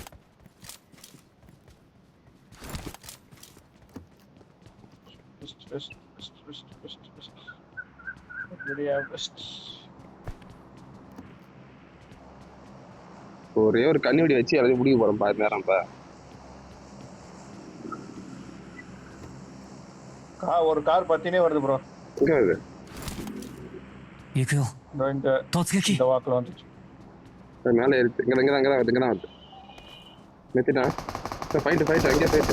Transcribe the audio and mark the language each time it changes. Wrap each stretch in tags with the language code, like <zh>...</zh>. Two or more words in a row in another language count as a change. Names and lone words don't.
<ta>ரெஸ்ட் ரெடியா ரெஸ்ட். ஒரே ஒரு கண்ணி வச்சு எல்லாத்தையும் முடிக்க போறோம் பாரு நேரம். ஒரு கார் பத்தினே வருது ப்ரோ. எங்க வருது?</ta> <ja>行くよ</ja> <ta>இந்த</ta> <ja>突撃</ja> <ta>இந்த வாக்குல வந்துச்சு. மேலே ஏறிச்சு. இங்கதான் வருது. நிறுத்திட்டான். ஃபைட்டு அங்கேயே ஃபைட்டு.</ta>